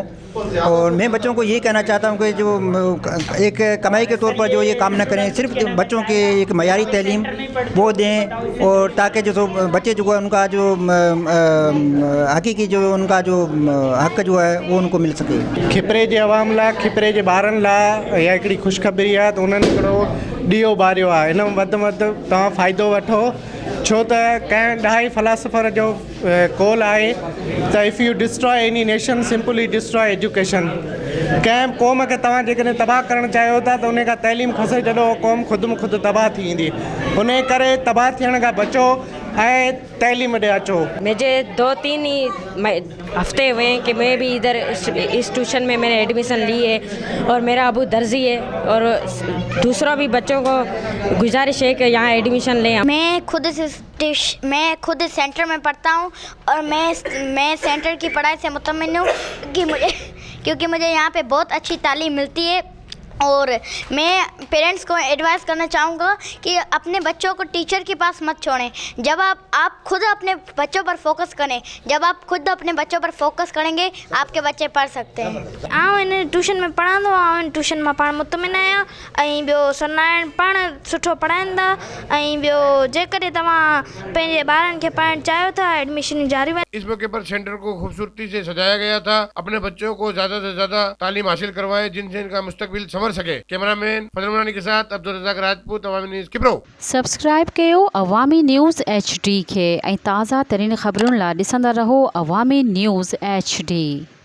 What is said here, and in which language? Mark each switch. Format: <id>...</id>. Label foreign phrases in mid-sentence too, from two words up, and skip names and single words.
<ur>اور میں بچوں کو یہ کہنا چاہتا ہوں کہ جو ایک کمائی کے طور پر جو یہ کام نہ کریں، صرف بچوں کے ایک معیاری تعلیم وہ دیں، اور تاکہ جو بچے جو ہے ان کا جو حقیقی جو ان کا جو حق جو ہے وہ ان کو مل سکے.</ur> <sd>खिपरे जे अवाम लाइ, खिपरे जे ॿारनि लाइ इहा हिकिड़ी ख़ुशख़बरी आहे त उन्हनि हिकिड़ो ॾीओ ॿारियो आहे। हिन में वधि में वधि तव्हां फ़ाइदो वठो, छो त कंहिं ॾहाई फ़िलासफ़र जो कॉल आहे त</sd> <en>if you destroy any nation simply destroy education.</en> <sd>कंहिं क़ौम खे तव्हां जेकॾहिं तबाह करणु चाहियो था त उन खां तइलीम खसे छॾो, क़ौम ख़ुदि में ख़ुदि तबाह थी ईंदी। उन करे तबाह थियण खां बचो ऐं तइलीम ॾे अचो।</sd> <ur>مجھے 2-3 ہی ہفتے ہوئے ہیں کہ میں بھی ادھر اس ٹیوشن میں میں نے ایڈمیشن لی ہے اور میرا ابو درزی ہے اور دوسرا بھی بچوں کو گزارش ہے کہ یہاں ایڈمیشن لیں. میں خود سینٹر میں پڑھتا ہوں اور میں سینٹر کی پڑھائی سے مطمئن ہوں کیونکہ مجھے یہاں پہ بہت اچھی تعلیم ملتی ہے اور میں پیرنٹس کو ایڈوائس کرنا چاہوں گا کہ اپنے بچوں کو ٹیچر کے پاس مت چھوڑیں. جب آپ خود اپنے بچوں پر فوکس کریں، جب آپ خود اپنے بچوں پر فوکس کریں گے آپ کے بچے پڑھ سکتے ہیں.</ur> <sd>आउं इन ट्यूशन में पढ़ंदो आहियां, इन ट्यूशन मां पाण मुतमिन आहियां ऐं ॿियो सनारायण पाण सुठो पढ़ाईंदा ऐं ॿियो जेकॾहिं तव्हां पंहिंजे ॿारनि खे पढ़णु चाहियो था एडमिशन जारी</sd> <ur>اس موقع پر سینٹر کو خوبصورتی سے سجایا گیا تھا۔ اپنے بچوں کو زیادہ سے زیادہ تعلیم حاصل کروائے جن سے ان کا مستقبل سنور سکے. کیمرامین فضل منانی کے ساتھ عبدالرزاق راجپوت، عوامی نیوز کھپرو.</ur> <sd>सब्सक्राइब कयो अवामी न्यूज़ HD खे ऐं ताज़ा तरीन ख़बरुनि लाइ ॾिसंदा रहो अवामी न्यूज़ HD।</sd>